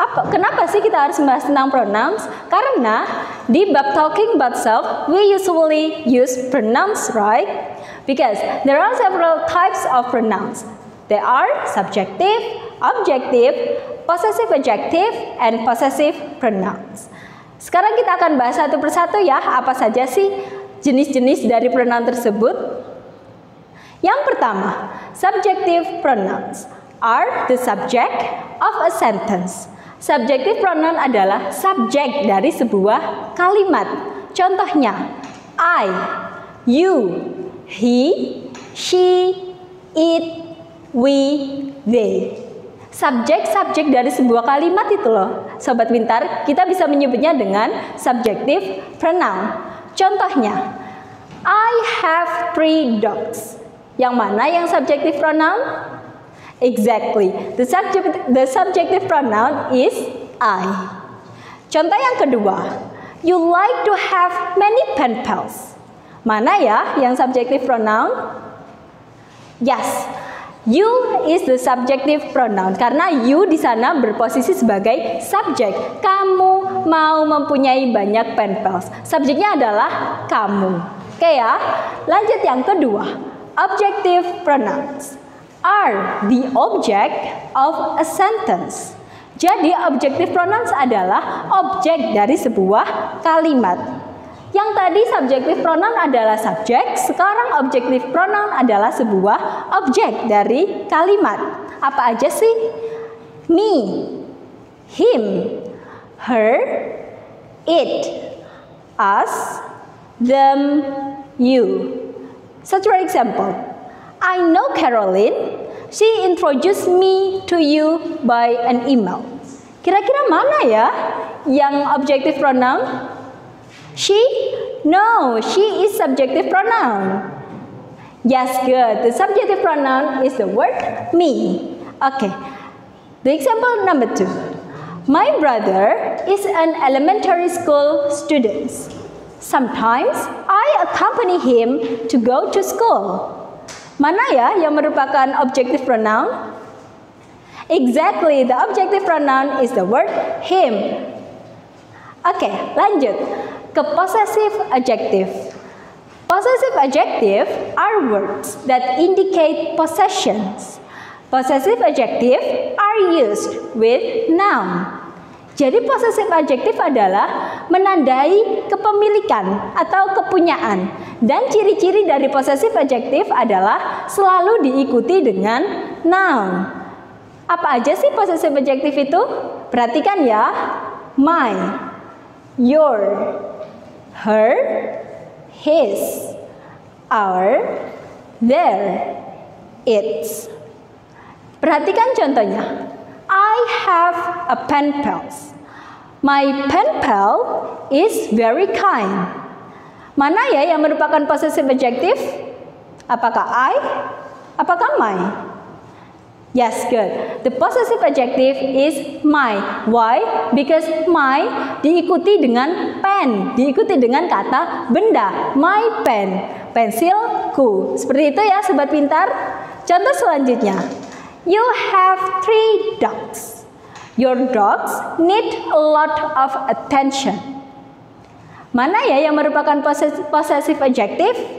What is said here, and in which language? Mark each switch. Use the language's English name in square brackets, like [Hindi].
[Indonesian] Kenapa sih kita harus membahas tentang pronouns? Karena di bab [English] talking about self we usually use pronouns, right? Because there are several types of pronouns. They are subjective, objective, possessive adjective, and possessive pronouns. [Indonesian] Sekarang kita akan bahas satu persatu ya, apa saja sih jenis-jenis dari pronoun tersebut. Yang pertama, [English] subjective pronouns are the subject of a sentence. [Indonesian] Subjective pronoun adalah subjek dari sebuah kalimat. Contohnya, [English] I, you, he, she, it, we, they. [Indonesian] Subjek-subjek dari sebuah kalimat itu loh, sobat pintar, kita bisa menyebutnya dengan subjective pronoun. Contohnya, [English] I have 3 dogs. [Indonesian] Yang mana yang subjective pronoun? [English] Exactly, the subjective pronoun is I. [Indonesian] Contoh yang kedua, [English] you like to have many pen pals. [Indonesian] Mana ya yang subjective pronoun? [English] Yes, you is the subjective pronoun [Indonesian] karena you di sana berposisi sebagai subjek. Kamu mau mempunyai banyak pen pals. Subjeknya adalah kamu. Oke ya. Lanjut yang kedua. [English] Objective pronouns are the object of a sentence. [Indonesian] Jadi objective pronouns adalah objek dari sebuah kalimat. Yang tadi subjective pronoun adalah subjek, sekarang objective pronoun adalah sebuah objek dari kalimat. Apa aja sih? [English] Me, him, her, it, us, them, you. Such for example, I know Caroline. She introduced me to you by an email. Kira-kira mana ya yang objective pronoun? She? No, she is subjective pronoun. Yes, good. The subjective pronoun is the word me. Okay. The example number 2. My brother is an elementary school student. Sometimes I accompany him to go to school. [Indonesian] Mana ya yang merupakan objective pronoun? [English] Exactly, the objective pronoun is the word him. [Indonesian] Oke, lanjut ke possessive adjective. [English] Possessive adjective are words that indicate possessions. Possessive adjective are used with noun. [Indonesian] Jadi possessive adjective adalah menandai kepemilikan atau kepunyaan. Dan ciri-ciri dari possessive adjective adalah selalu diikuti dengan noun. Apa aja sih possessive adjective itu? Perhatikan ya. [English] My, your, her, his, our, their, its. [Indonesian] Perhatikan contohnya. [English] I have a pen pal. My pen pal is very kind. [Indonesian] Mana ya yang merupakan possessive adjective? Apakah I? Apakah my? [English] Yes, good. The possessive adjective is my. Why? Because [Indonesian] my diikuti dengan pen, diikuti dengan kata benda. My pen, pensilku. Seperti itu ya, sobat pintar. Contoh selanjutnya. [English] You have 3 dogs. Your dogs need a lot of attention. [Indonesian] Mana ya yang merupakan possessive adjective?